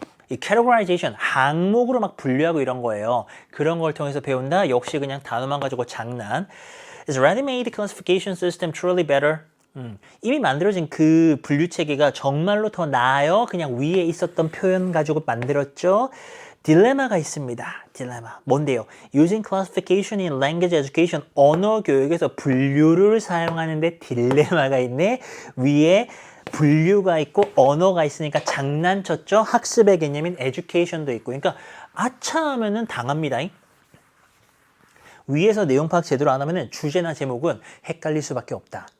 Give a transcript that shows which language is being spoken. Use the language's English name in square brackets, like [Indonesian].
[Korean] 이 categorization, 항목으로 막 분류하고 이런 거예요. 그런 걸 통해서 배운다. 역시 그냥 단어만 가지고 장난. [English] Is ready-made classification system truly better? [Korean] 이미 만들어진 그 분류 체계가 정말로 더 나아요? 그냥 위에 있었던 표현 가지고 만들었죠? 딜레마가 있습니다. 딜레마. 뭔데요? [English] Using classification in language education. [Korean] 언어 교육에서 분류를 사용하는데 딜레마가 있네. 위에 분류가 있고 언어가 있으니까 장난쳤죠? 학습의 개념인 education도 있고. 그러니까 아차 하면은 당합니다. 위에서 내용 파악 제대로 안 하면은 주제나 제목은 헷갈릴 수밖에 없다.